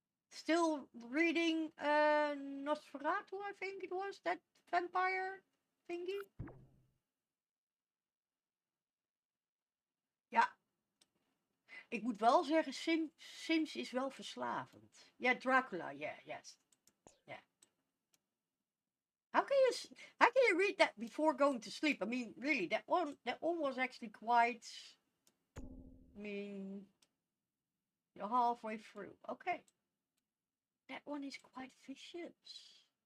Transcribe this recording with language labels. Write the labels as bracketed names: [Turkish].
[English] Still reading Nosferatu, I think it was, that vampire thingy. [Dutch] Ja, ik moet wel zeggen, Sims is wel verslavend. [English] Ja, Dracula, yeah, yes. Yeah. How can you read that before going to sleep? I mean, really, that one was actually quite. I mean, you're halfway through. Okay, that one is quite vicious.